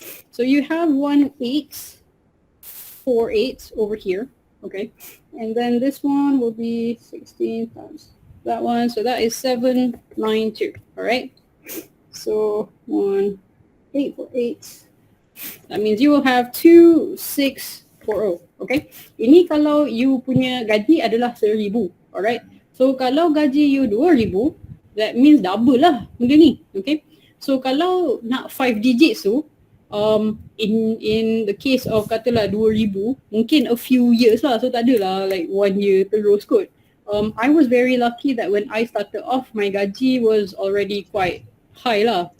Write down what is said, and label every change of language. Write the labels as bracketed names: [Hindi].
[English] So you have 1848 over here, okay? And then this one will be 16 times that one, so that is 792, all right? So 1848. That means you will have 2640, okay? [Malay] Ini kalau you punya gaji adalah 1,000, alright? So kalau gaji you 2,000, [English] that means double [Malay] lah benda ni, okay? So kalau nak 5 digits tu, [English] in the case of [Malay] katalah 2,000, mungkin [English] a few years [Malay] lah, so tak adalah like 1 year terus kot. [English] I was very lucky that when I started off, my gaji was already quite high lah.